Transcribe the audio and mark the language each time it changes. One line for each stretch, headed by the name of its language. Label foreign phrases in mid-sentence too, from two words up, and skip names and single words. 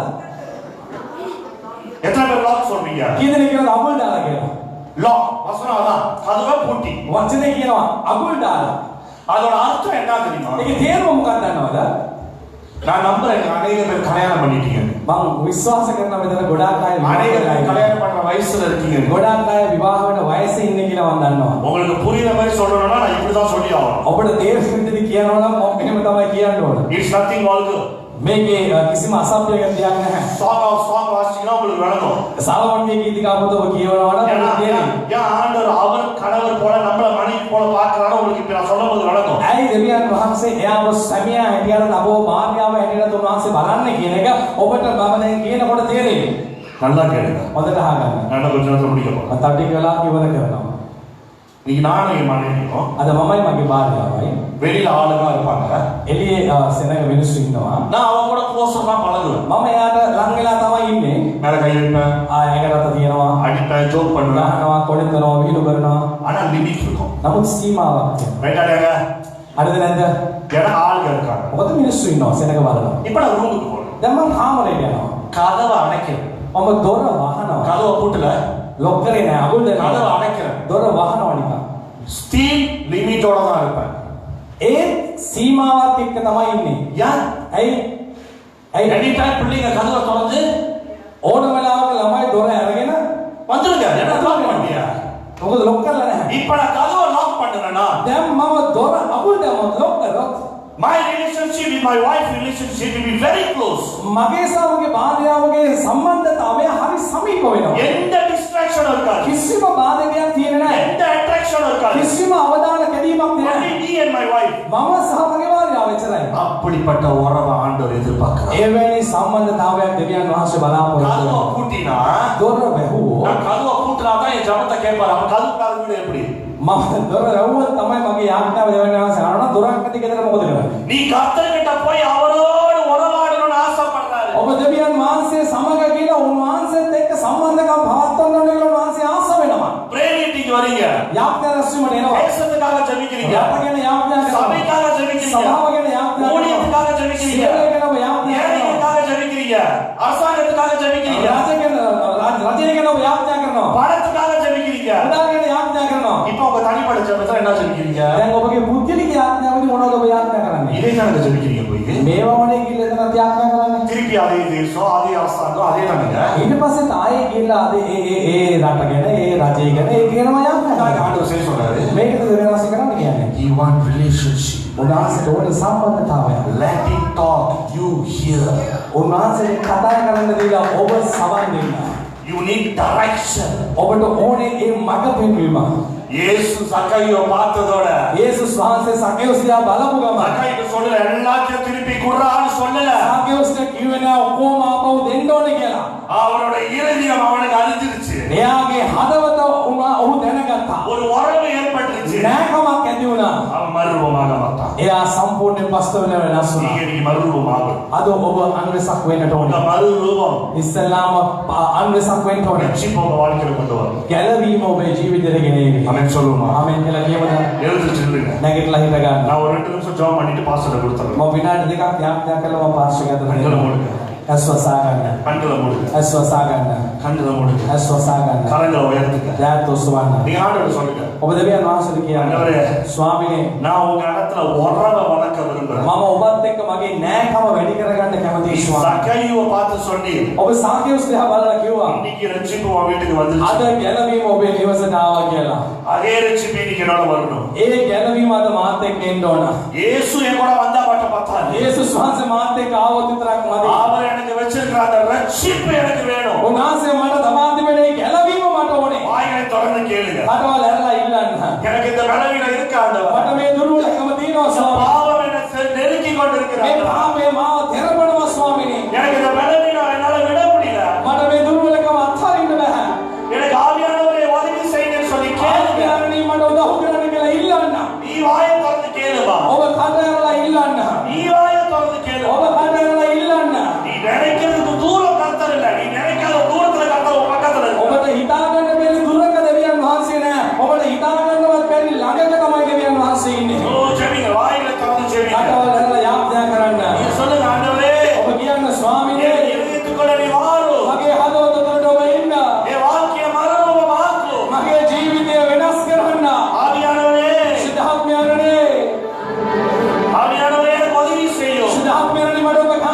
Tamil: எத்தனை பேர் லாக் சொல்றீங்க?
Sinhala: කී දෙනෙක් කියනද අගුල් දාලා කියලා?
Tamil: லாக் வசனம் அதான், கதவை பூட்டி.
Sinhala: වචනේ කියනවා අගුල් දාලා.
Tamil: அதோட அர்த்தம் என்ன தெரியுமா?
Sinhala: ඒකේ තේරුම මොකක්ද දන්නවද?
Tamil: நான் நம்புறேன் அநேக பேர் கல்யாணம் பண்ணிட்டீங்க.
Sinhala: මම විශ්වාස කරනවා මෙතන ගොඩාක් අය
Tamil: அநேக பேர் கல்யாணம் பண்ற வயசுல இருக்கீங்க.
Sinhala: ගොඩාක් අය විවාහ වෙන වයසේ ඉන්නේ කියලා මම දන්නවා.
Tamil: உங்களுக்கு புரியுற மாதிரி சொல்லணும்னா நான் இப்படிதான் சொல்லி ஆகணும்.
Sinhala: ඔබට තේරෙන්න විදිහට කියනවා නම් මම මෙහෙම තමයි කියන්න ඕන.
English: It's nothing vulgar.
Sinhala: මේකේ කිසිම අසභ්‍යයක් දෙයක් නැහැ.
Tamil: சாங் வாசிச்சீங்கன்னா உங்களுக்கு விளங்கும்.
Sinhala: සාලමෝන්ගේ ගීතිකා පොත ඔබ කියවනවා නම්
Tamil: ஏன்னா,
Sinhala: ඔබට තේරෙයි.
Tamil: ஏன் ஆண்டவர் அவர் கணவர் போல நம்மள மனைவி போல பார்க்கறானோ உங்களுக்கு இப்ப நான் சொல்லும்போது விளங்கும்.
Sinhala: ඇයි දෙවියන් දෙවියන් වහන්සේ එයාව සැමියා හැටියට නබෝ භාර්යාව හැටියට උන්වහන්සේ බලන්නේ කියන එක ඔබට මම දැන් කියනකොට තේරෙන්නේ.
Tamil: நல்லா கேளுங்க.
Sinhala: හොඳට අහගන්න.
Tamil: நான் கொஞ்ச நேரத்துல முடிக்க போறேன்.
Sinhala: මම ටික වෙලාවක් ඉවර කරනවා.
Tamil: நீங்க நானும் என் மனைவியும்
Sinhala: අද මමයි මගේ භාර්යාවයි
Tamil: வெளியில ஆளுங்க இருப்பாங்க.
Sinhala: එළියේ සෙනඟ මිනිස්සු ඉන්නවා.
Tamil: நான் அவங்க கூட க்ளோஸா பழகுவேன்.
Sinhala: මම එයාට ලං වෙලා තමයි ඉන්නේ.
Tamil: மேல கை வைப்பேன்,
Sinhala: ඒකට අත තියනවා,
Tamil: அடிப்பேன், ஜோக் பண்ணுவேன்.
Sinhala: ගහනවා, කොඩෙන්නවා, විහිළු කරනවා.
Tamil: ஆனா லிமிட் இருக்கும்.
Sinhala: නමුත් සීමාවක් තියෙනවා.
Tamil: ரைட்டா இல்லையாங்க?
Sinhala: හරිද නැද්ද?
Tamil: ஏன்னா ஆளுங்க இருக்காங்க.
Sinhala: මොකද මිනිස්සු ඉන්නවා සෙනඟ බලනවා.
Tamil: இப்ப நான் ரூமுக்கு போறேன்.
Sinhala: දැන් මම කාමරේට යනවා.
Tamil: கதவை அடைக்கிறேன்.
Sinhala: මම දොර වහනවා.
Tamil: கதவை பூட்டல,
Sinhala: ලොක් කරේ නෑ, අගුල් දෙනවා.
Tamil: கதவை அடைக்கிறேன்.
Sinhala: දොර වහනවා නිකන්.
English: still limit
Tamil: தான் இருப்பேன்.
Sinhala: ඒ සීමාවත් එක්ක තමයි ඉන්නේ.
Tamil: ஏன்?
Sinhala: ඇයි?
English: any time
Tamil: பிள்ளைங்க கதவை திறந்து
Sinhala: ඕන වෙලාවක ළමයි දොර අරගෙන
Tamil: வந்துருங்க. என்ன லாக் பண்ணியா?
Sinhala: මොකද ලොක් කරලා නැහැ.
Tamil: இப்ப நான் கதவை லாக் பண்ணேனா,
Sinhala: දැන් මම දොර අගුල් දැම්මොත් ලොක් කරොත්
English: my relationship with my wife relationship will be very close.
Sinhala: මගේ සහ මගේ භාර්යාවගේ සම්බන්ධතාවය හරි සමීප වෙනවා.
Tamil: எந்த டிஸ்ட்ராக்ஷன் இருக்காது,
Sinhala: කිසිම බාධකයක් තියෙන්නේ නැහැ.
Tamil: எந்த அட்ராக்ஷன் இருக்காது.
Sinhala: කිසිම අවදාන කැඩීමක්
English: Only
Sinhala: නැහැ.
English: me and my wife.
Sinhala: මම සහ මගේ භාර්යාව එච්චරයි.
Tamil: அப்படிப்பட்ட உறவை ஆண்டவர் எதிர்பார்க்கிறார்.
Sinhala: එවැනි සම්බන්ධතාවයක් දෙවියන් වහන්සේ බලාපොරොත්තු
Tamil: கதவை
Sinhala: වෙනවා.
Tamil: பூட்டினா,
Sinhala: දොර වැහුවෝ
Tamil: நான் கதவை பூட்டினாதான் என் ஜபத்தை கேட்பாரு. அவன் கதவுக்கார வீடு எப்படி?
Sinhala: මම දොර වැහුවොත් තමයි මගේ යාඥාව දෙවියන් වහන්සේ අරනවා. දොරක් නැති ගෙදර මොකද කරන්නේ?
Tamil: நீ கர்த்தர்கிட்ட போய் அவரோடு உறவாடணும்னு ஆசைப்படுறாரு.
Sinhala: ඔබ දෙවියන් වහන්සේ සමග කියලා උන්වහන්සේත් එක්ක සම්බන්ධකම් පවත්වන්න ඕන කියලා උන්වහන්සේ ආස වෙනවා.
English: prayer meeting
Tamil: வரீங்க,
Sinhala: යාඥා රැස්වීමට එනවා.
Tamil: தேசத்துக்காக ஜெபிக்கிறீங்க,
Sinhala: යාඥා ගැන යාඥා කරනවා.
Tamil: சபைக்காக ஜெபிக்கிறீங்க,
Sinhala: සභාව ගැන යාඥා කරනවා.
Tamil: ஊழியத்துக்காக ஜெபிக்கிறீங்க,
Sinhala: සේවය ගැන ඔබ යාඥා කරනවා.
Tamil: ஏழைகளுக்காக ஜெபிக்கிறீங்க, அரசாங்கத்துக்காக ஜெபிக்கிறீங்க,
Sinhala: රජය ගැන ඔබ යාඥා කරනවා.
Tamil: பணத்துக்காக ஜெபிக்கிறீங்க.
Sinhala: මුදල් ගැන යාඥා කරනවා.
Tamil: இப்போ உங்க தனிப்பட்ட ஜெபத்துல என்ன ஜெபிக்கிறீங்க?
Sinhala: දැන් ඔබගේ පුද්ගලික යාඥාවදී මොනවද ඔබ යාඥා කරන්නේ?
Tamil: இதே தானங்க ஜெபிக்கிறீங்க போய்.
Sinhala: මේවා වනේ කියලා එතනත් යාඥා කරන්නේ.
Tamil: திருப்பி அதே தேசம், அதே அரசாங்கம், அதே தானங்க.
Sinhala: ඊට පස්සෙත් ආයේ ගිහලා අද ඒ රට ගැන ඒ රජය ගැන ඒ කියනවා යාඥා කරනවා.
Tamil: ஆண்டவர் செய்ய சொல்றாரு.
Sinhala: මේකද වෙනස් කරන්න කියන්නේ.
English: You want relationship.
Sinhala: උන්වහන්සේට ඕන සම්බන්ධතාවයක්.
English: Let him talk, you hear.
Sinhala: උන්වහන්සේ කතා කරන්න දීලා ඔබ සවන් දෙන්න.
English: You need direction.
Sinhala: ඔබට ඕනේ ඒ මඟ පෙන්වීම.
Tamil: இயேசு சக்கையை பார்த்ததோட
Sinhala: යේසුස් වහන්සේ සකේයුස් දිහා බලපු ගමන්
Tamil: சக்கைக்கு சொல்லல, எல்லாத்தையும் திருப்பி குடுறான்னு சொல்லல.
Sinhala: සකේයුස්ට කිව්වේ නෑ ඔක්කොම ආපහු දෙන්න ඕනේ කියලා.
Tamil: அவனோட இருதயம் அவனுக்கு அறிஞ்சிருச்சு.
Sinhala: එයාගේ හදවත ඔහු දැනගත්තා.
Tamil: ஒரு உறவு ஏற்பட்டுச்சு.
Sinhala: නෑකමක් ඇති වුණා.
Tamil: அவன் மறுரூபமாக மாட்டான்.
Sinhala: එයා සම්පූර්ණයෙන් පස්තව වෙනස් වුණා.
Tamil: நீங்க நீ மறுரூபமாக.
Sinhala: අද ඔබ අන්වෙසක් වෙන්නට
Tamil: இந்த
Sinhala: ඕනේ.
Tamil: மறுரூபம்
Sinhala: ඉස්සෙල්ලාම අන්වෙසක් වෙන්න ඕනේ.
Tamil: ரட்சிப்பு உங்க வாழ்க்கையில கொண்டு வரும்.
Sinhala: ගැලවීම ඔබේ ජීවිතයට ගෙනෙවි.
Tamil: ஆமென் சொல்லுமா?
Sinhala: ආමෙන් කියලා කියවද?
Tamil: எழுந்துட்டு நில்லுங்க.
Sinhala: නැගිටලා හිට ගන්න.
Tamil: நான் ஒரு 2 நிமிஷம் ஜெபம் பண்ணிட்டு பாஸ்டர் கொடுத்துறேன்.
Sinhala: මම විනාඩි දෙකක් යාඥා කළා මම පාස්ටර්
Tamil: கண்களை
Sinhala: ගාවට.
Tamil: மூடுங்க,
Sinhala: ඇස්වසා ගන්න.
Tamil: கண்களை மூடுங்க,
Sinhala: ඇස්වසා ගන්න.
Tamil: கண்களை மூடுங்க,
Sinhala: ඇස්වසා ගන්න.
Tamil: கரங்களை உயர்த்துங்க.
Sinhala: දැත් ඔසවන්න.
Tamil: நீங்க ஆண்டவரை சொல்லுங்க,
Sinhala: ඔබ දෙවියන් වහන්සේට කියන්න.
Tamil: ஆண்டவரே,
Sinhala: ස්වාමිනේ
Tamil: நான் உங்க இடத்துல உறவை வளர்க்க விரும்புறேன்.
Sinhala: මම ඔබත් එක්ක මගේ නෑකම වැඩි කරගන්න කැමතියි
Tamil: நீ
Sinhala: ස්වාමී.
Tamil: சக்கையை பார்த்து சொன்னீர்,
Sinhala: ඔබ සාකේයුස් දිහා බලලා කිව්වා
Tamil: இன்னைக்கு ரட்சிப்பு உன் வீட்டுக்கு வந்துருச்சு.
Sinhala: අද ගැලවීම ඔබේ නිවසට ආවා කියලා.
Tamil: அதே ரட்சிப்பு இன்னைக்கு என்னோட வரணும்.
Sinhala: ඒ ගැලවීම අද මාත් එක්ක එන්න ඕන.
Tamil: இயேசு என் கூட வந்தா மட்டும் பத்தாது.
Sinhala: යේසුස් වහන්සේ මාත් එක්ක ආවොත් විතරක් මදි.
Tamil: அவர் எனக்கு வச்சிருக்கிற அந்த ரட்சிப்பு எனக்கு வேணும்.
Sinhala: උන්වහන්සේ මට තබා තිබෙන ඒ ගැලවීම මට ඕනේ.
Tamil: வாய்களை தொடர்ந்து கேளுங்க.
Sinhala: කටවල් ඇරලා ඉල්ලන්න.
Tamil: எனக்கு இந்த பலவீனம் இருக்கு ஆண்டவர்.
Sinhala: මට මේ දුර්වලකම තියෙනවා ස්වාමී.
Tamil: பாவம் என்னை நெருக்கி
Sinhala: මේ
Tamil: கொண்டிருக்கிறது.
Sinhala: පාපය මාව තෙරපනවා ස්වාමීනි.
Tamil: எனக்கு இந்த பலவீனம் என்னால விட முடியல.
Sinhala: මට මේ දුර්වලකම අත්හරින්න බෑ.
Tamil: எனக்கு ஆவியானவரே உதவி செய்யுங்கன்னு சொல்லி கேளுங்க.
Sinhala: ආඥානි මට උදව් කරන්න කියලා ඉල්ලන්න.
Tamil: நீ வாயை திறந்து கேளுமா.
Sinhala: ඔබ කට ඇරලා ඉල්ලන්න.
Tamil: நீ வாயை திறந்து கேளு.
Sinhala: ඔබ කට ඇරලා ඉල්ලන්න.
Tamil: நீ நினைக்கிறதுக்கு தூரம் கர்த்தர் இல்ல. நீ நினைக்காத தூரத்துல கர்த்தர் உன் பக்கத்துல இருக்கார்.
Sinhala: ඔබට හිතා ගන්න බැරි දුරක දෙවියන් වහන්සේ නෑ. ඔබට හිතා ගන්නවත් බැරි ළඟක තමයි දෙවියන් වහන්සේ ඉන්නේ.
Tamil: ஓ ஜெபிங்க, வாயில திறந்து ஜெபிங்க.
Sinhala: කටවල් ඇරලා යාඥා කරන්න.
Tamil: நீங்க சொல்லுங்க, ஆண்டவரே,
Sinhala: ඔබ කියන්න ස්වාමීනි
Tamil: என் இதயத்துக்குள்ள நீ வாரு.
Sinhala: මගේ හදවත තුළට ඔබ එන්න.
Tamil: என் வாழ்க்கையை மறுரூபமாக்கு.
Sinhala: මගේ ජීවිතය වෙනස් කරන්න.
Tamil: ஆவியானவரே,
Sinhala: සිතාත්මයනේ
Tamil: ஆவியானவரே, எனக்கு உதவி செய்யும்.
Sinhala: සිතාත්මයනේ මට